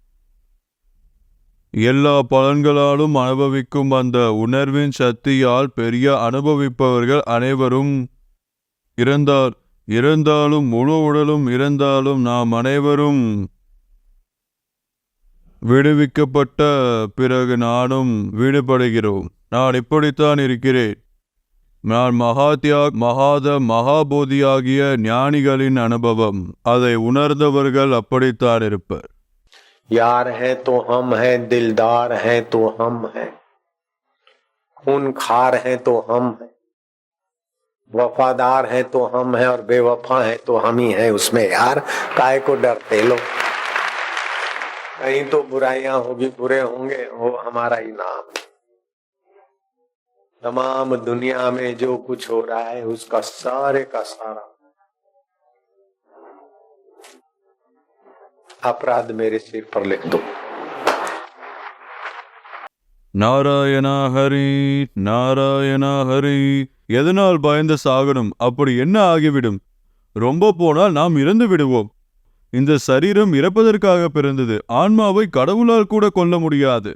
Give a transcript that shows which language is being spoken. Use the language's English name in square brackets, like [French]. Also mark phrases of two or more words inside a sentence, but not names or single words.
[Tamil] எல்லா பலன்களாலும் அனுபவிக்கும் அந்த உணர்வின் சக்தியால் பெரிய அனுபவிப்பவர்கள் அனைவரும் இறந்தாலும் முழு உடலும் இறந்தாலும் நாம் அனைவரும் விடுவிக்கப்பட்ட பிறகு நானும் விடுபடுகிறோம். நான் இப்படித்தான் இருக்கிறேன். நான் மகாபோதியாகிய ஞானிகளின் அனுபவம். அதை உணர்ந்தவர்கள் அப்படித்தான் இருப்பர். [Hindi] यार है तो हम हैं, दिलदार है तो हम हैं, खून खार है तो हम हैं, वफादार है तो हम हैं और बेवफा है तो हम ही हैं। उसमें यार काहे को डरते लोग? कहीं तो बुराइयां होगी, बुरे होंगे, वो हमारा ही नाम। तमाम दुनिया में जो कुछ हो रहा है उसका सारे का सारा अपराध मेरे सिर पर लिख दो। [Tamil] நாராயணா ஹரி, நாராயணா ஹரி. எதனால் பயந்து சாகணும்? அப்படி என்ன ஆகிவிடும்? ரொம்ப போனால் நாம் இறந்து விடுவோம். இந்த சரீரம் இறப்பதற்காக பிறந்தது. ஆன்மாவை கடவுளால் கூட கொல்ல முடியாது.